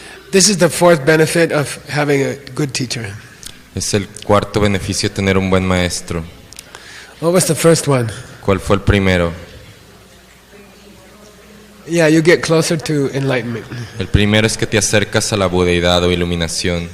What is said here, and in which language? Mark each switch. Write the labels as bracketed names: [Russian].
[English] This is the fourth benefit of having a good teacher. [Spanish] Es el cuarto beneficio de tener un buen maestro. [English] What was the first one? [Spanish] ¿Cuál fue el primero? [English] Yeah, you get closer to enlightenment. [Spanish] El primero es que te acercas a la budeidad o iluminación.